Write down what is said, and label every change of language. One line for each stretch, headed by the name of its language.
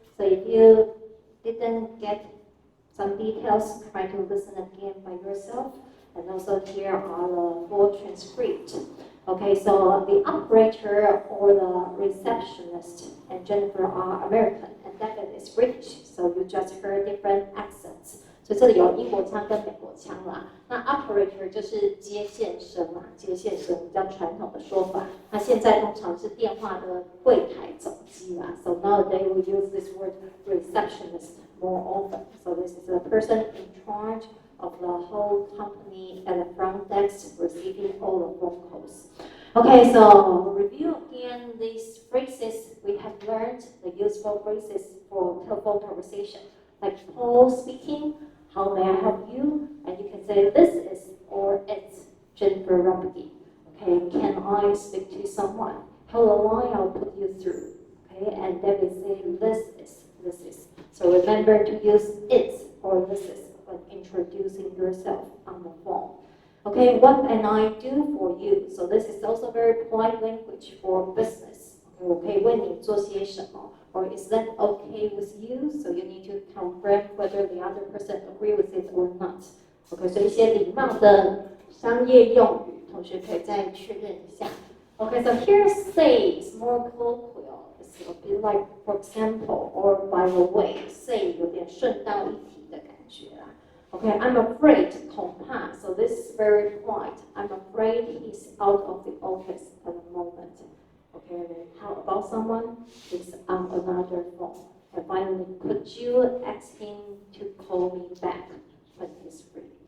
English: So if you didn't get some details, try to listen again by yourself. And also here are the full transcript. Okay, so the operator or the receptionist and Jennifer are American, and David is British. So you just heard different accents.
Chinese: 所以这里有英国腔跟美国腔啦。那 operator 就是接线生嘛，接线生比较传统的说法。那现在通常是电话的柜台总机啦。
English: So nowadays we use this word receptionist more often. So this is the person in charge of the whole company at the front desk receiving all the phone calls. Okay, so review again these phrases we have learned, the useful phrases for telephone conversation. Like Paul speaking, how may I help you? And you can say this is or it's Jennifer Rumpke. Okay, can I speak to someone? Hello, I'll put you through. Okay, and then we say this is. So remember to use it or this is when introducing yourself on the phone. Okay, what can I do for you? So this is also very polite language for business.
Chinese: Okay, 为你做些什么?
English: Or is that okay with you? So you need to confirm whether the other person agree with it or not.
Chinese: Okay, 所以一些礼貌的商业用语，同学可以再确认一下。
English: Okay, so here say is more colloquial. It's a bit like, for example, or by the way.
Chinese: Say 有点顺道一提的感觉啦。
English: Okay, I'm afraid, 恐怕. So this is very polite. I'm afraid he's out of the office at the moment. Okay, and then how about someone is on another phone? And finally, could you ask him to call me back when he's free?